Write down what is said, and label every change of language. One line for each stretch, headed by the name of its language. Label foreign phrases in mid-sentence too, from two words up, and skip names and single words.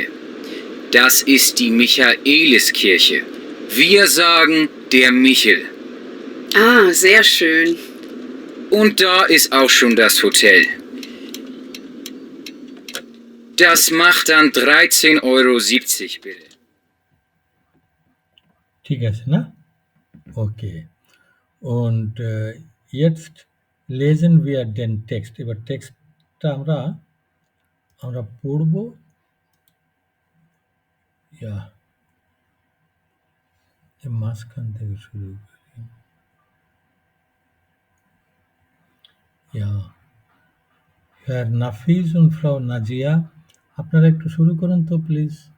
German: Das ist die Michaeliskirche. Wir sagen der Michel. Ah, sehr schön. Und da ist auch schon das Hotel. Das macht dann 13,70 € bitte.
Bangla: ঠিক আছে না? ওকে,
German: und jetzt lesen wir den Text.
Bangla: এবার টেক্সটটা আমরা পড়ব। ইয়া এই মাঝখান থেকে শুরু করি।
German: ইয়া Herr Nafis und Frau Najia,
Bangla: আপনারা একটু শুরু করুন তো প্লিজ।